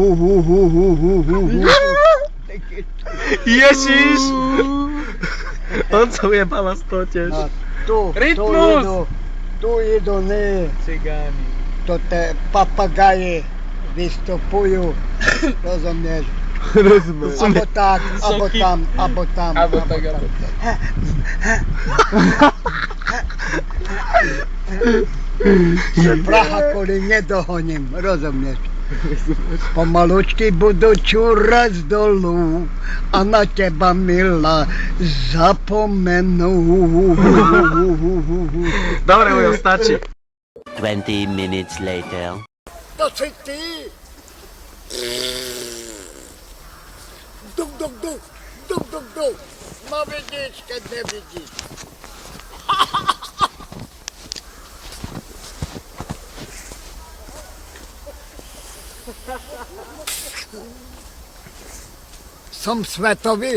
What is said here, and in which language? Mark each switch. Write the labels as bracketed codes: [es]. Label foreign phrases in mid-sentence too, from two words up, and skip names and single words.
[sk] Ježiš! On sa ujebala z toho tiež. Rytmus! Tu idú, ne. Cigáni. To te papagaje vystupujú. Rozumieš? Rozumiem. Abo tak, abo tam, abo tam. Abo tak, abo tak. Praha kvôli nedohoním, rozumieš? Pomalučky budú čúrať z dolu a na teba, milá, zapomenú. Dobre, Ujo, stačí. [en] 20 minutes later. [sk] To si ty? Duk, duk, duk, duk, duk, duk. No vidíš, keď nevidíš. Som svetový.